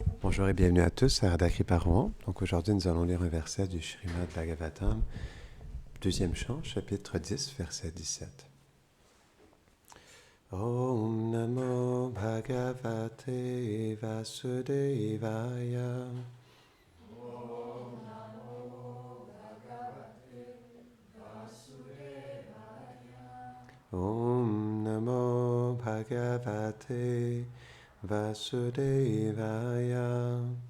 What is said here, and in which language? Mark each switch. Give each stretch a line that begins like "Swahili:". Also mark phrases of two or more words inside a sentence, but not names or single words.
French: Bonjour et bienvenue à tous à Radha Kripa. Donc aujourd'hui nous allons lire un verset du Srimad Bhagavatam, deuxième chant, chapitre 10, verset 17.
Sanskrit: ॐ नमो भगवते वासुदेवाय. ॐ नमो भगवते वासुदेवाय.